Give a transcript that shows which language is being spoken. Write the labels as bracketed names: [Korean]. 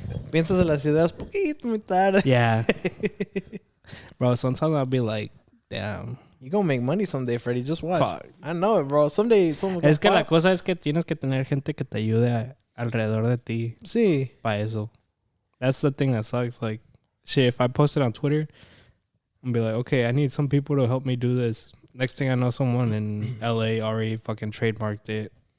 [Spanish] Piensas en las ideas poquito muy tarde. [English] Yeah. Bro, sometimes I'll be like, damn. You gonna make money someday, Freddie. Just watch. Fuck. I know it, bro. Someday someone [Spanish] Es que [English] gonna [Spanish] la cosa es que tienes que tener gente que te ayude alrededor de ti Sí. para eso. [English] That's the thing that sucks. Like, shit, if I post it on Twitter and be like, okay, I need some people to help me do this. Next thing I know, someone in LA already fucking trademarked it.